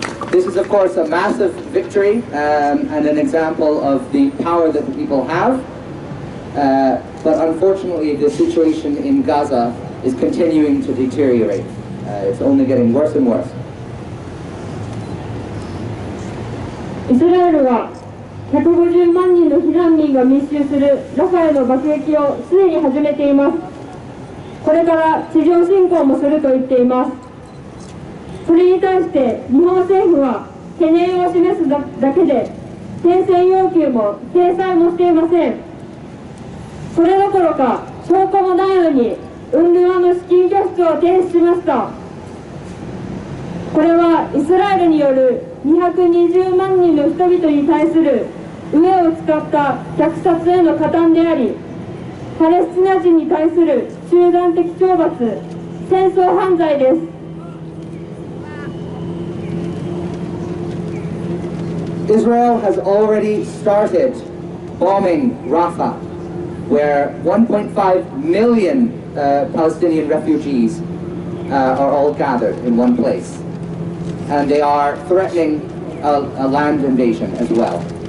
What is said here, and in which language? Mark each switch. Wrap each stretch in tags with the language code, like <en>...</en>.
<en>This is of course a massive victory and an example of the power that the people have, but unfortunately the situation in Gaza is continuing to deteriorate. It's only getting worse and worse.</en> <ja>イスラエルは150万人の避難民が密集するラファへの爆撃をすでに始めています。これから地上侵攻もすると言っています。それに対して日本政府は懸念を示すだけで停戦要求も制裁もしていません。それどころか証拠もないのにUNRWAの資金拠出を停止しました。これはイスラエルによる220万人の人々に対する飢えを使った虐殺への加担であり、パレスチナ人に対する集団的懲罰、戦争犯罪です。</ja> <en>Israel has already started bombing Rafah, where 1.5 million Palestinian refugees are all gathered in one place. And they are threatening a land invasion as well.</en>